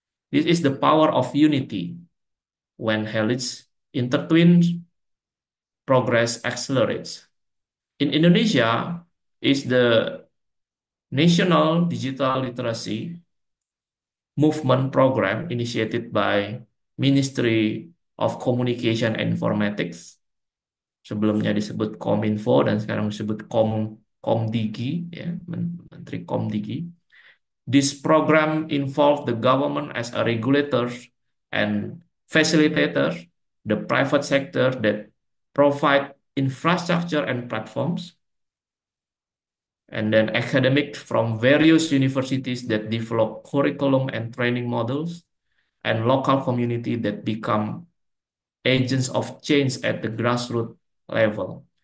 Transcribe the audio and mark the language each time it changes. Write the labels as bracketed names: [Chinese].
[English] This is the power of unity. When helix intertwined, progress accelerates. In Indonesia, is the National Digital Literacy Movement Program initiated by Ministry of Communication and Informatics. [Indonesian] Sebelumnya disebut Kominfo dan sekarang disebut Komdigi, ya, Menteri Komdigi. [English] This program involved the government as a regulator and facilitator, the private sector that provide infrastructure and platforms, and then academic from various universities that develop curriculum and training models, and local community that become agents of change at the grassroots level.